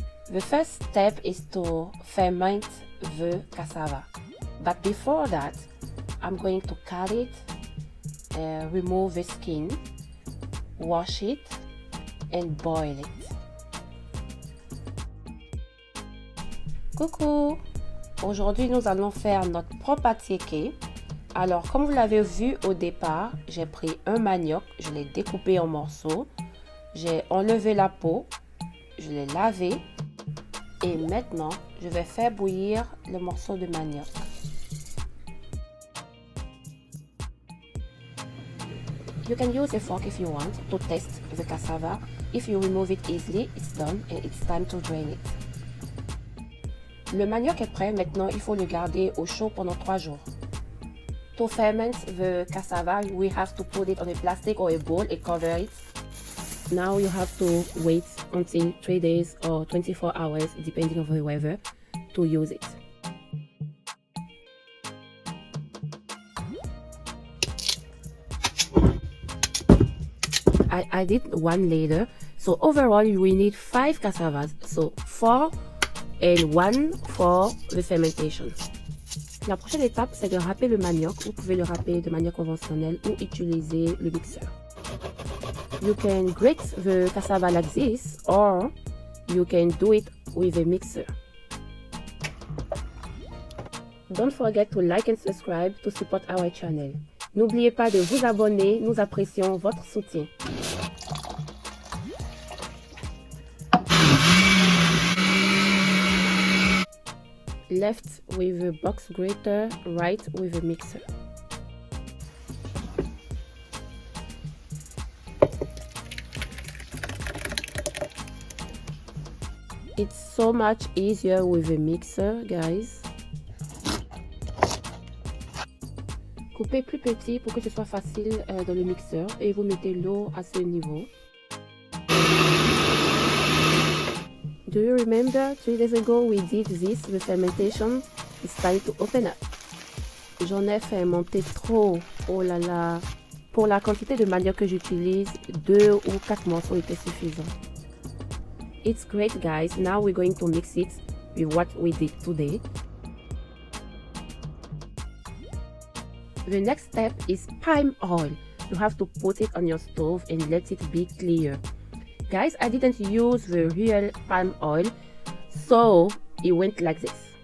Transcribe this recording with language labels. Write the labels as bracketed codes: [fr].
[en] The first step is to ferment the cassava. But before that, I'm going to cut it, remove the skin, wash it and boil it. [fr] Coucou! Aujourd'hui, nous allons faire notre propre attieke. Alors, comme vous l'avez vu au départ, j'ai pris un manioc, je l'ai découpé en morceaux, j'ai enlevé la peau, je l'ai lavé et maintenant, je vais faire bouillir le morceau de manioc. [en] You can use a fork if you want to test the cassava. If you remove it easily, it's done and it's time to drain it. [fr] Le manioc est prêt, maintenant il faut le garder au chaud pendant 3 jours. [en] To ferment the cassava, we have to put it on a plastic or a bowl and cover it. Now you have to wait until 3 days or 24 hours, depending on the weather, to use it. I added 1 later, so overall we need 5 cassavas, so 4 and 1 for the fermentation. [fr] La prochaine étape, c'est de râper le manioc. Vous pouvez le râper de manière conventionnelle ou utiliser le mixeur. [en] You can grate the cassava like this or you can do it with a mixer. Don't forget to like and subscribe to support our channel. [fr] N'oubliez pas de vous abonner, nous apprécions votre soutien. [en] Left with a box grater, right with a mixer. It's so much easier with a mixer, guys. [fr] Coupez plus petit pour que ce soit facile dans le mixeur et vous mettez l'eau à ce niveau. [en] Do you remember 3 days ago we did this, the fermentation? It's time to open up. [fr] J'en ai fermenté trop, oh là là. Pour la quantité de manioc que j'utilise, 2 ou 4 morceaux étaient suffisants. [en] It's great guys, now we're going to mix it with what we did today. The next step is palm oil. You have to put it on your stove and let it be clear. Guys, I didn't use the real palm oil, so it went like this.